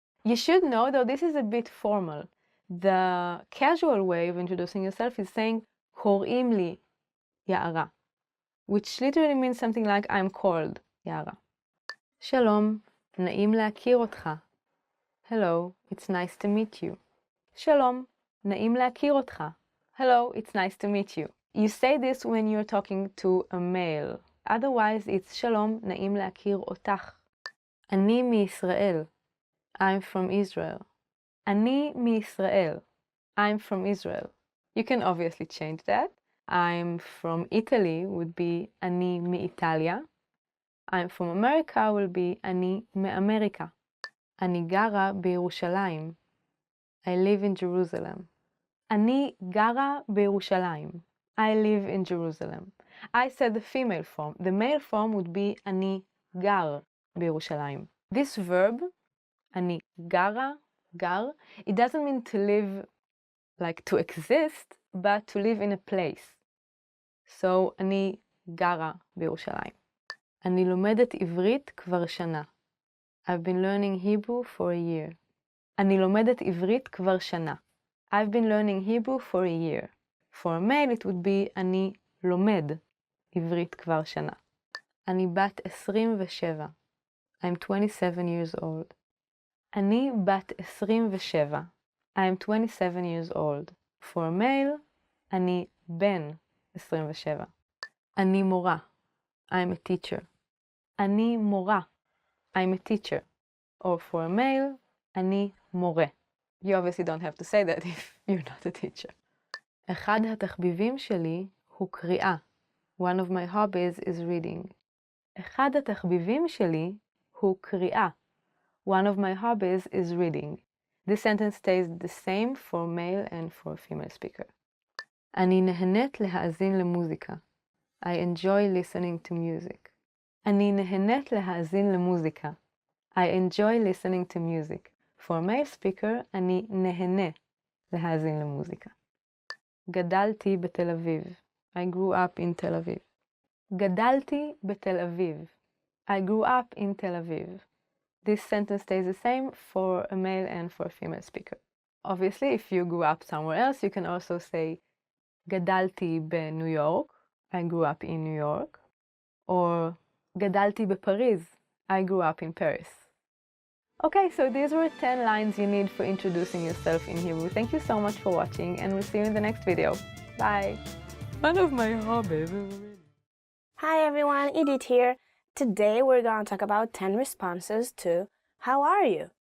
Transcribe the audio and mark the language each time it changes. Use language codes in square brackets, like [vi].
[en] You should know, though, this is a bit formal. The casual way of introducing yourself is saying [he] קוראים לי יערה, [en] which literally means something like I'm called יערה. [he] שלום, נעים להכיר אותך. [en] Hello, it's nice to meet you. [he] שלום, נעים להכיר אותך. [en] Hello, it's nice to meet you. You say this when you're talking to a male. Otherwise, it's [he] שלום, נעים להכיר אותך. אני מישראל. [en] I'm from Israel. אני מישראל. I'm from Israel. You can obviously change that. I'm from Italy would be [he] אני מאיטליה. [en] I'm from America will be [he] אני מאמריקה. אני גרה בירושלים. [en] I live in Jerusalem. [he] אני גרה בירושלים. [en] I live in Jerusalem. I said the female form. The male form would be [he] אני גר בירושלים. [en] This verb, [he] אני גרה, גר, [en] it doesn't mean to live like to exist, but to live in a place. [he] So, אני גרה בירושלים. אני לומדת עברית כבר שנה. [en] I've been learning Hebrew for a year. [he] אני לומדת עברית כבר שנה. [en] I've been learning Hebrew for a year. For a male it would be [he] אני לומד עברית כבר שנה. אני בת 27. [en] I'm 27 years old. [he] אני בת 27. [en] I'm 27 years old. For a male, [he] אני בן 27. אני מורה. [en] I'm a teacher. אני מורה. I'm a teacher. Or for a male, [he] אני מורה. [en] You obviously don't have to say that if you're not a teacher. [he] אחד התחביבים שלי הוא קריאה. [en] One of my hobbies is reading. [he] אחד התחביבים שלי הוא קריאה. [en] One of my hobbies is reading. This sentence stays the same for male and for female speaker. [he] אני נהנית להאזין למוזיקה. [en] I enjoy listening to music. [he] אני נהנית להאזין למוזיקה. [en] I enjoy listening to music. For male speaker, [he] אני נהנה להאזין למוזיקה. גדלתי בתל אביב. [en] I grew up in Tel Aviv. [he] גדלתי בתל אביב. [en] I grew up in Tel Aviv. This sentence stays the same for a male and for a female speaker. Obviously, if you grew up somewhere else, you can also say [he] גדלתי בניו יורק. [en] I grew up in New York. [he] Or גדלתי בפריז. [en] I grew up in Paris. Okay, so these were 10 lines you need for introducing yourself in Hebrew. Thank you so much for watching, and we'll see you in the next video. Bye! One of my hobbies is reading. Hi everyone, Edith here. Today we're going to talk about 10 responses to how are you?